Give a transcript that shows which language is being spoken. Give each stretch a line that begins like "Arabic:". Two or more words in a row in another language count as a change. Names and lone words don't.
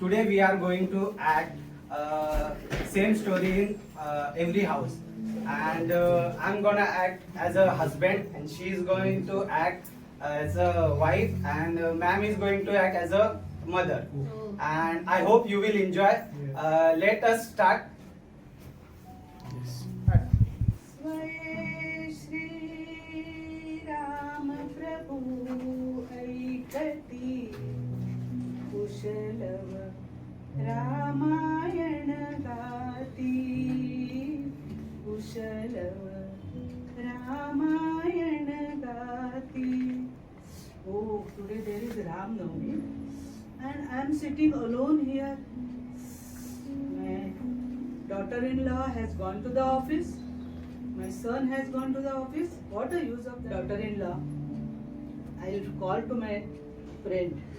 English: Today we are going to act same story in every house, and I'm gonna act as a husband, and she is going to act as a wife, and ma'am is going to act as a mother. And I hope you will enjoy. Let us start.
Marathi: स्वये श्रीराम प्रभु ऐकती कुशलव रामायण गाती कुशलव रामायण गाती.
English: Oh, today there is Ram Navami and I am sitting alone here. My daughter-in-law has gone to the office. My son has gone to the office. What the use of daughter-in-law? I'll call to my friend.